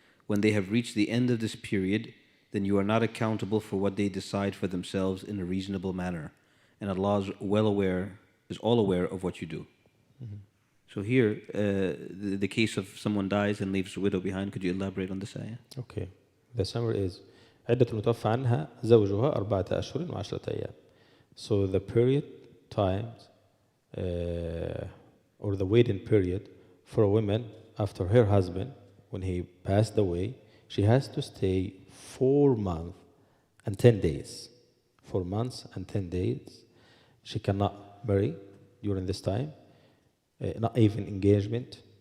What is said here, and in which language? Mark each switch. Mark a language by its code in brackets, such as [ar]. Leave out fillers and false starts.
[en] When they have reached the end of this period, then you are not accountable for what they decide for themselves in a reasonable manner. And Allah is all aware of what you do. Mm-hmm. So here, the case of someone dies and leaves a widow behind, could you elaborate on this ayah? Okay. The summary is [ar] عدة المتوفى عنها زوجها 4 أشهر و10 أيام. [en] So the period, times, or the waiting period for a woman after her husband, when he passed away, she has to stay 4 months and 10 days. 4 months and 10 days. She cannot marry during this time, not even engagement.